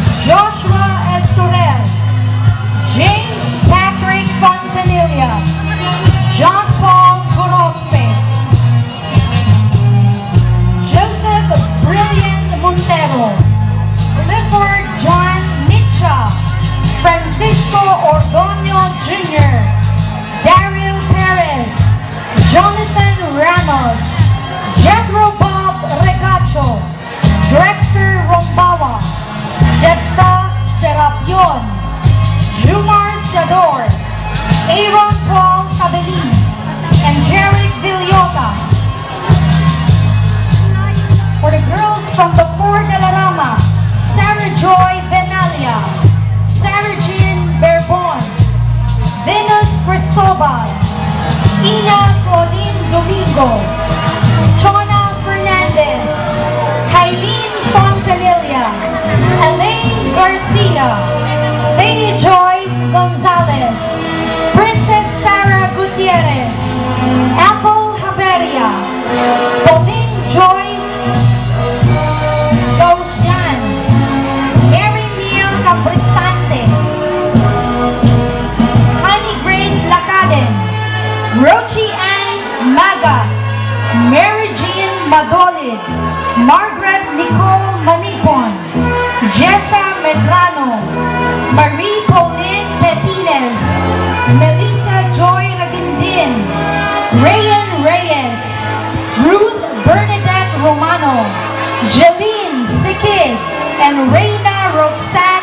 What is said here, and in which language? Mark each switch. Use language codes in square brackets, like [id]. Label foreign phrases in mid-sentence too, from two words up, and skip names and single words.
[en] Joshua Estorel, James Patrick Fontanilla, John Paul Gorospe, Joseph Brilliant Montero, Clifford John Mitcha, Francisco Ordonio Jr., Daryl Perez, Jonathan Ramos, Jethro Bob Regacho, Drexter Rombawa, Jetta Serapion, Jumar Sador, Aaron Paul Cabelin, and Jeric Villota. For the girls from the Fort de la Rama, Sarah Joy Benalia, Sarah Jean Berbon, Venus Cristobal, Ina Colin Domingo, Chona Fernandez, Kailin Fontanilla, Elaine Garcia, Lady Joyce Gonzalez, Princess Sarah Gutierrez, Apple Haberia, Pauline Joyce Gaussian, Mary Miel Cabristante, Honey Grace Lacaden, Rochi Ann Maga, Mary Jean Madolid, Margaret Nicole Manipon, Jessa Medrano, Marie Pauline Petines, Melissa Joy Ragindin, Rayan Reyes, Ruth Bernadette Romano, Jeline Sikis, and Reina Roxanne.